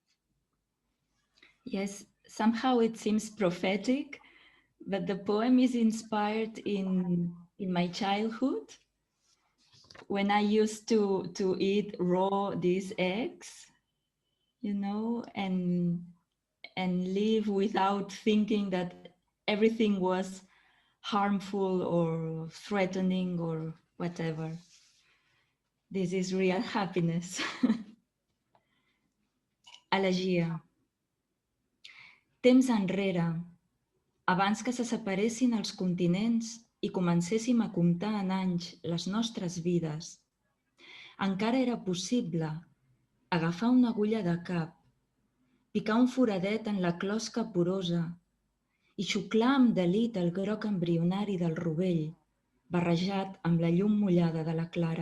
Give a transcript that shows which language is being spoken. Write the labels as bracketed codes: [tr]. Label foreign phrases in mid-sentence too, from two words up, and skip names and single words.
[en] Yes, somehow it seems prophetic, but the poem is inspired in my childhood, when I used to eat raw these eggs, you know, and live without thinking that everything was harmful or threatening or whatever. This is real happiness. [ca] Elegia. Temps enrere, abans que se separessin els continents i comencéssim a comptar en anys les nostres vides, encara era possible agafar una agulla de cap, picar un foradet en la closca porosa i xuclar amb delit el groc embrionari del rovell, barrejat amb la llum mullada de la clara.